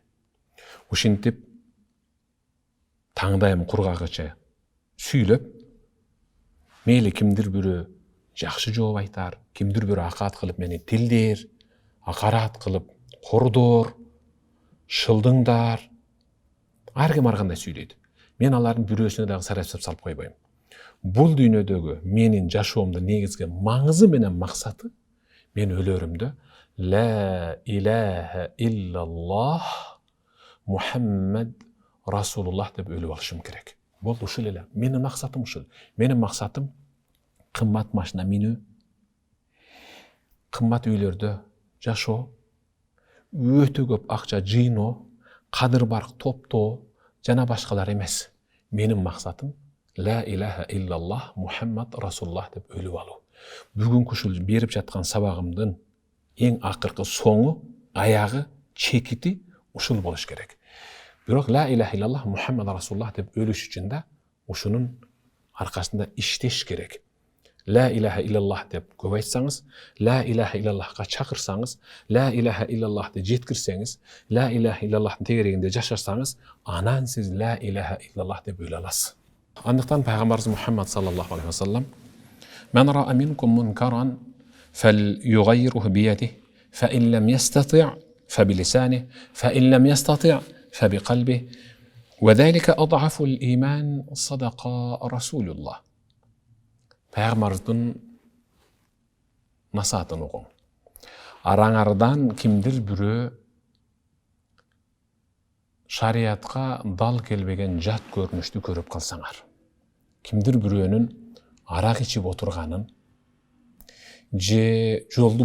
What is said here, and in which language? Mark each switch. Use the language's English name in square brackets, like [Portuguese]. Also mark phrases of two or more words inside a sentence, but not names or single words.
[Kyrgyz] Ушинтип таңдайым кургагыча сүйлөп, мейли кимдир бирөө жакшы жооп айтар, кимдир бирөө акаат кылып мени тилдер, акарат кылып кордоор, шылдыңдар. Ар ким ар кандай сүйлөйт. Мен алардын бирөөсүнө дагы сарайсап салып койбойм. Бул дүйнөдөгү менин жашоомдун негизги маңызы менен максаты, мен өлөрүмдө [Arabic] لا إله إلا الله محمد رسول الله [Kyrgyz] деп өлүп алышым керек. Болду, ушул эле. Менин максатым ушул. Менин максатым кымбат машина минүү, кымбат үйлөрдө жашоо, өтө көп акча жыйноо, кадыр барк топтоо жана башкалар эмес. Менин максатым [Arabic] لا إله إلا الله محمد رسول الله [Kyrgyz] деп өлүп алуу. Бүгүнкү ушул берип жаткан сабагымдын эң акыркы соңу, аягы, чекити ушул болуш керек. Бирок [Arabic] لا إله إلا الله محمد رسول الله [Kyrgyz] деп өлүш үчүн да ушунун аркасында иштеш керек. [Arabic] لا إله إلا الله [Kyrgyz] деп көп айтсаңыз, [Arabic] لا إله إلا الله [Kyrgyz] чакырсаңыз, [Arabic] لا إله إلا الله [Kyrgyz] жеткирсеңиз, [Arabic] لا إله إلا الله [Kyrgyz] тегерегинде жашасаңыз, анан сиз [Arabic] لا إله إلا الله [Kyrgyz] деп өлө аласыз. Андыктан пайгамбарыбыз Мухаммад [Arabic] صلى الله عليه وسلم من رأى منكم منكرا فليغيره بيده فإن لم يستطع فبلسانه فإن لم يستطع فبقلبه وذلك أضعف الإيمان صدق رسول الله." [Kyrgyz] Пайгамбарыбыздын насаатын окуң. Араңардан кимдир бирөө шариятка дал келбеген жат көрүнүштү көрүп калсаңар, кимдир бирөөнүн арак ичип отурганын, же жолду